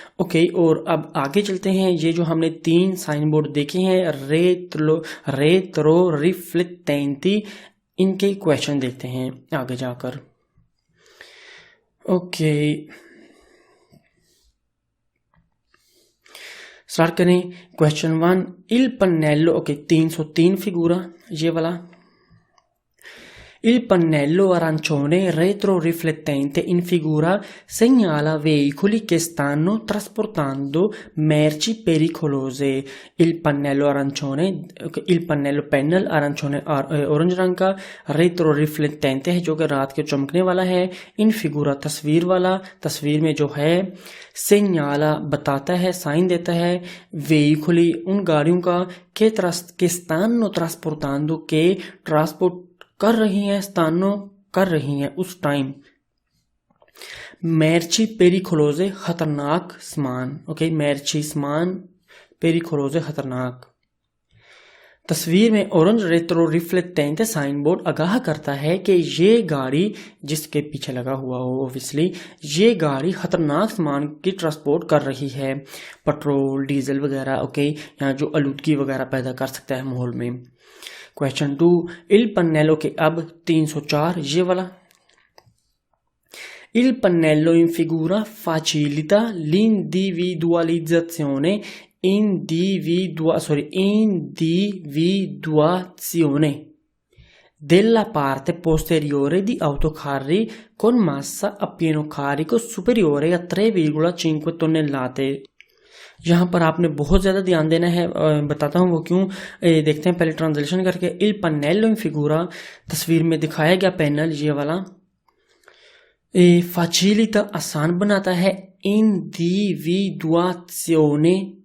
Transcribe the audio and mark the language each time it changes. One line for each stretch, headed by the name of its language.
Hindi: Okay, और अब आगे चलते हैं। ये जो हमने 3 साइन बोर्ड देखे हैं, रेत्रो रिफ्लेक्टेंटी, इनके क्वेश्चन देखते हैं आगे जाकर। ओके, स्टार्ट करें। क्वेश्चन 1, इल पन्नेलो, ओके, 303 फिगूरा, ये वाला।
Italian: Il pannello arancione retroriflettente in figura segnala veicoli che stanno trasportando merci pericolose. Il pannello arancione, il pannello
Hindi: panel
Italian: arancione
Hindi: orange रंग का, रेट्रो रिफ्लेक्टेंट है जो कि रात के चमकने वाला है, इन फिगूरा तस्वीर वाला, तस्वीर में जो है, सेन्याला बताता है, साइन देता है, वेहिकुली उन गाड़ियों का, के
Italian: stanno trasportando
Hindi: के ट्रांसपोर्ट कर रही हैं, स्थानो कर रही हैं उस टाइम,
Italian: merci pericolose
Hindi: खतरनाक सामान, ओके, merci सामान, pericolose खतरनाक। तस्वीर में ऑरेंज रेट्रो रिफ्लेक्टेंट साइन बोर्ड आगाह करता है कि ये गाड़ी जिसके पीछे लगा हुआ हो, ऑब्वियसली ये गाड़ी खतरनाक सामान की ट्रांसपोर्ट कर रही है, पेट्रोल डीजल वगैरह, ओके, यहाँ जो आलूदगी वगैरह पैदा कर सकता है माहौल में। क्वेश्चन 2, इल पन्नेलो के अब 304 ये वाला,
Italian: il pannello in figura facilita l'individualizzazione individuazione della parte posteriore di autocarri con massa a pieno carico superiore a 3,5 tonnellate।
Hindi: यहाँ पर आपने बहुत ज़्यादा ध्यान देना है, बताता हूँ वो क्यों, देखते हैं पहले ट्रांसलेशन करके।
Italian: il pannello in figura
Hindi: तस्वीर में दिखाया गया पैनल ये वाला,
Italian: facilita
Hindi: आसान बनाता है, individuazione